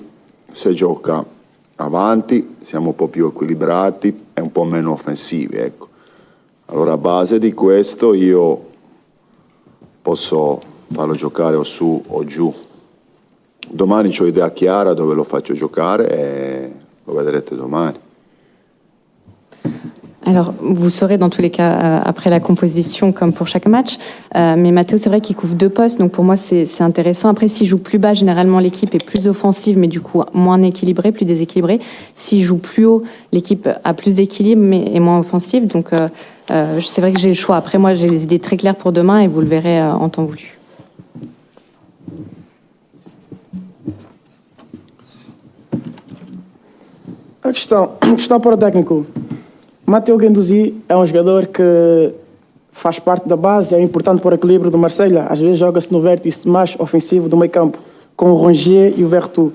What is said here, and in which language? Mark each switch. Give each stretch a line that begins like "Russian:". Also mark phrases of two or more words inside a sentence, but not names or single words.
Italian: Se gioca avanti siamo un po' più equilibrati e un po' meno offensivi, ecco. Allora a base di questo io posso farlo giocare o su o giù. Domani ho idea chiara dove lo faccio giocare e lo vedrete domani.
French: Alors, vous saurez dans tous les cas après la composition comme pour chaque match. Mais Matteo, c'est vrai qu'il couvre 2 postes, donc pour moi c'est intéressant. Après, s'il joue plus bas, généralement l'équipe est plus offensive, mais du coup moins équilibrée, plus déséquilibrée. S'il joue plus haut, l'équipe a plus d'équilibre mais est moins offensive. Donc c'est vrai que j'ai le choix. Après, moi j'ai les idées très claires pour demain et vous le verrez en temps voulu.
Portuguese: A questão para o técnico. Matteo Guendouzi é um jogador que faz parte da base, é importante para o equilíbrio do Marselha. Às vezes joga-se no vértice mais ofensivo do meio campo, com o Rongier e o Verretou.